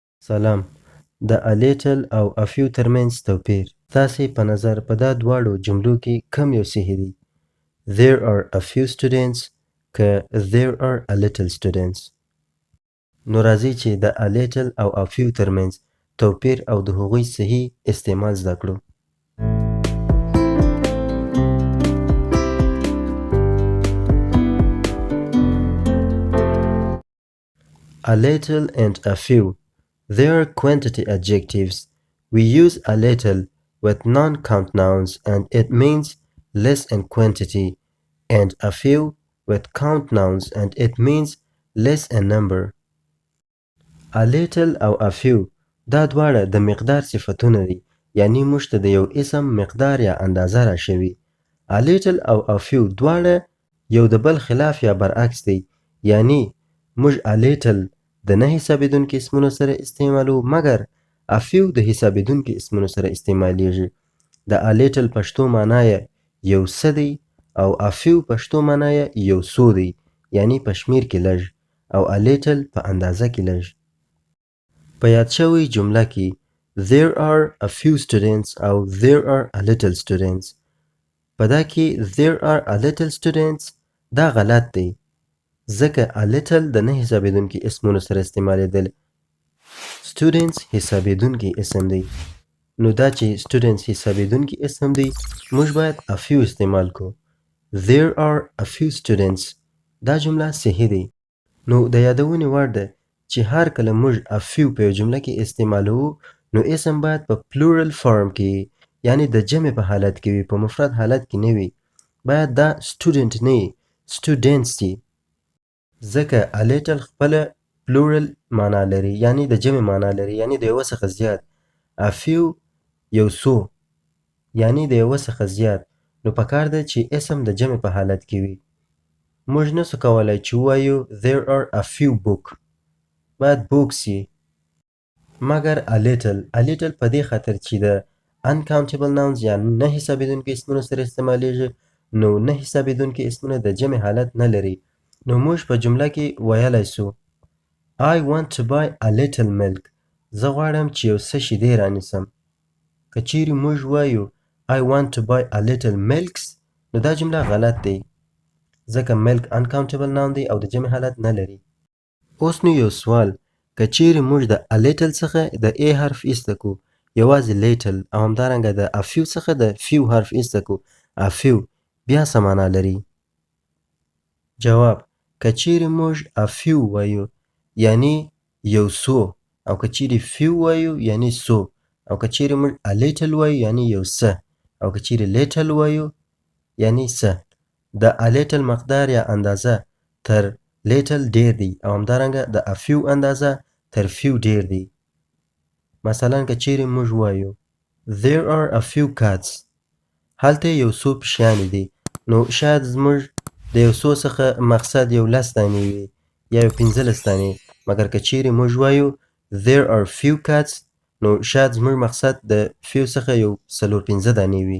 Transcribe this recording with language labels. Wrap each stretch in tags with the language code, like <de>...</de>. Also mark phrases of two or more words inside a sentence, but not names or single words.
<ps>سلام. د</ps> <en>a little</en> <ps>او</ps> <en>a few</en> <ps>ترمنځ توپیر. ستاسې په نظر په دا دواړو جملو کې کم یو صحیح دی؟</ps> <en>There are a few students که there are a little students.</en> <ps>نو راځئ چې د</ps> <en>a little</en> <ps>او</ps> <en>a few</en> <ps>ترمنځ توپیر او د هغوی صحیح استعمال زده کړو.</ps> <en>A little and a few. They are quantity adjectives. We use a little with non-count nouns and it means less in quantity, and a few with count nouns and it means less in number. A little</en> <ps>او</ps> <en>a few</en> <ps>دا دواړه د مقدار صفتونه دي، یعنی موږ ته د یو اسم مقدار یا اندازه را شوي.</ps> <en>A little</en> <ps>او</ps> <en>a few</en> <ps>دواړه یو د بل خلاف یا برعکس دی، یعنی موږ</ps> <en>a little</en> <ps>د نه حسابېدونکي اسمونو سره استعمالو، مګر</ps> <en>a few</en> <ps>د حسابېدونکي اسمونو سره استعمالیږي. د</ps> <en>a little</en> <ps>پښتو معنا یې یو څه دی او</ps> <en>a few</en> <ps>پښتو معنا یې یو څو دی، یعنی په شمیر کې لږ، او</ps> <en>a little</en> <ps>په اندازه کې لږ. په یاد شوی جمله کې</ps> <en>there are a few students او there are a little students.</en> <ps>په دا کې</ps> <en>there are a little students</en> <ps>دا غلط دی، ځکه</ps> <en>a little</en> <ps>د نه حسابېدونکي اسمونو سره استعمالېدل. students حسابېدونکي اسم دی، نو دا چې students حسابېدونکي اسم دی موږ باید</ps> <en>a few</en> <ps>استعمال کو.</ps> <en>there are a few students</en> <ps>دا جمله صحیح دی. نو د یادونې وړ ده چې هر کله موږ</ps> <en>a few</en> <ps>په یو جمله کې استعمالوو نو اسم باید په</ps> <en>plural form</en> <ps>کې، یعنی د جمع په حالت کې وي، په مفرد حالت کې نه وي. باید دا student نه وي، students دي، ځکه</ps> <en>a little</en> <ps>خپله plural معنا لري، یعنی د جمع معنا لري، یعنی د یوه څخه زیات.</ps> <en>a few</en> <ps>یو څو، یعنی د یوه څخه زیات. نو پکار ده چې اسم د جمع په حالت کې وي. موږ نسو کولی چې ووایو</ps> <en>there are a few book،</en> <ps>باید books وي. مګر a little په دې خاطر چې د</ps> <en>uncountable nouns</en> <ps>یا نه حسابېدونکي اسمونو سره استعمالیږي، نو نه حسابېدونکي اسمونه د جمع حالت نه لري. نو موږ په جمله کې ویلی سو</ps> <en>I want to buy a little milk.</en> <ps>زه غواړم چې یو څه شیدې رانیسم. که چیرې موږ وایو</ps> <en>I want to buy a little milks</en> <ps>نو دا جمله غلط دی، ځکه milk</ps> <en>uncountable noun</en> <ps>دی او د جمع حالت نه لري. اوس نو یو سوال، که چیرې موږ د</ps> <en>a little</en> <ps>څخه د a حرف ایسته کو یوازې little، او همدارنګه د</ps> <en>a few</en> <ps>څخه د few حرف ایسته کو</ps> <en>a few،</en> <ps>بیا څه معنا لري؟ جواب: که چیرې موږ</ps> <en>a few</en> <ps>وایو یعنی یو څو، او که چیرې few وایو یعنی څو، او که چیرې موږ</ps> <en>a little</en> <ps>وایو یعنی یو څه، او که چیرې little وایو یعنی څه. د</ps> <en>a little</en> <ps>مقدار یا اندازه تر little ډیر دی، او همدارنګه د a few اندازه تر few ډیر دی. مثلا که چیرې موږ وایو</ps> <en>there are a few cats،</en> <ps>هلته یو څو پشیانې دي، نو شاید زموږ د یو څو څخه مقصد یو 10 دانې وي یا یو 15 دانې، مګر که چیرې موږ وایو</ps> <en>there are few cats</en> <ps>نو شاید زموږ مقصد د few څخه یو 4-15 دانې وي.</ps>